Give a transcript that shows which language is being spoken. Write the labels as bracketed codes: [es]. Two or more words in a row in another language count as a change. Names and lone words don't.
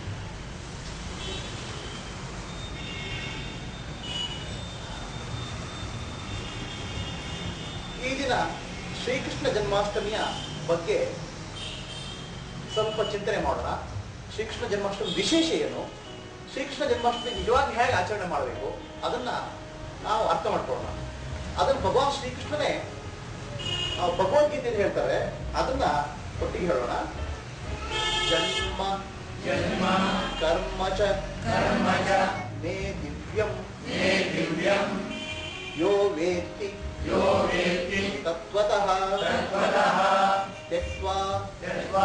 [kn] ಈ ದಿನ ಶ್ರೀಕೃಷ್ಣ ಜನ್ಮಾಷ್ಟಮಿಯ ಬಗ್ಗೆ ಸ್ವಲ್ಪ ಚಿಂತನೆ ಮಾಡೋಣ. ಶ್ರೀಕೃಷ್ಣ ಜನ್ಮಾಷ್ಟಮಿ ವಿಶೇಷ ಏನು, ಶ್ರೀಕೃಷ್ಣ ಜನ್ಮಾಷ್ಟಮಿ ನಿಜವಾಗಿ ಹೇಗೆ ಆಚರಣೆ ಮಾಡಬೇಕು ಅದನ್ನ ನಾವು ಅರ್ಥ ಮಾಡ್ಕೊಳ್ಳೋಣ. ಅದನ್ನು ಭಗವಾನ್ ಶ್ರೀಕೃಷ್ಣನೇ ಭಗವದ್ಗೀತೆಯಲ್ಲಿ ಹೇಳ್ತಾರೆ, ಅದನ್ನ ಒಟ್ಟಿಗೆ ಹೇಳೋಣ. [sa] ಜನ್ಮ ಜನ್ಮ ಕರ್ಮ ಚ ಕರ್ಮ ಚ ಮೇ ದಿವ್ಯಂ ಮೇ ದಿವ್ಯಂ ಯೋ ವೇತ್ತಿ ಯೋ ವೇತ್ತಿ ತತ್ವತಃ ತತ್ವತಃ ತ್ಯಕ್ತ್ವಾ ತ್ಯಕ್ತ್ವಾ